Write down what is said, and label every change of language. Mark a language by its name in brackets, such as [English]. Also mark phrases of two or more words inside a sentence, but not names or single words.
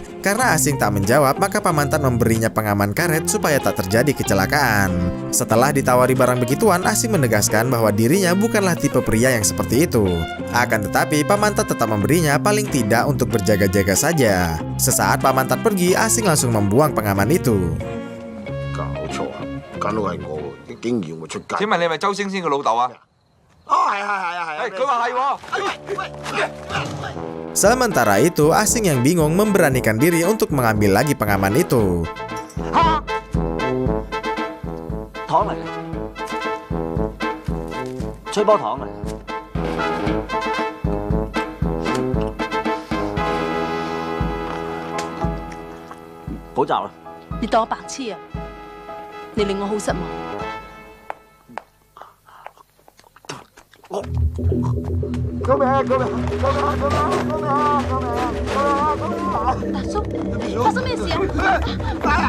[Indonesian] Karena asing tak menjawab, maka Pamantan memberinya pengaman karet supaya tak terjadi kecelakaan. Setelah ditawari barang begituan, asing menegaskan bahwa dirinya bukanlah tipe pria yang seperti itu. Akan tetapi, Pamantan tetap memberinya paling tidak untuk berjaga-jaga saja. Sesaat Pamantan pergi, asing langsung membuang pengaman itu. [Cantonese] 搞錯啊！梗係我，竟然我出街。請問你係咪周星星嘅老豆啊？佢話係喎。 [Indonesian] Sementara itu, asing yang bingung memberanikan diri untuk mengambil lagi pengaman itu. [Cantonese] 糖嚟嘅，吹波糖嚟。補習啦！你當我白痴啊！你令我好失望。救命！救命！救命！救命！救命！大叔，發生咩事啊？